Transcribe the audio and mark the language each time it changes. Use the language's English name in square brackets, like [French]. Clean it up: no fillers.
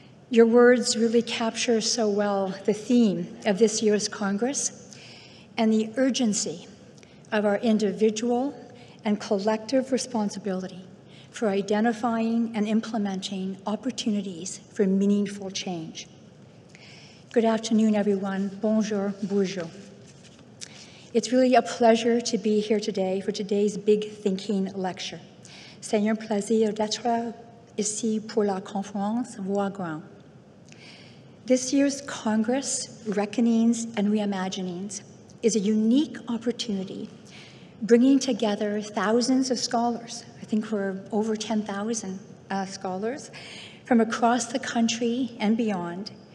[English] Your words really capture so well the theme of this year's Congress and the urgency of our individual and collective responsibility for identifying and implementing opportunities for meaningful change. Good afternoon, everyone. [French] Bonjour, bonjour. [English] It's really a pleasure to be here today for today's Big Thinking lecture. [French] C'est un plaisir d'être ici pour la conférence Voix Grande. [English] This year's Congress, Reckonings and Reimaginings, is a unique opportunity bringing together thousands of scholars. I think we're over 10,000 scholars from across the country and beyond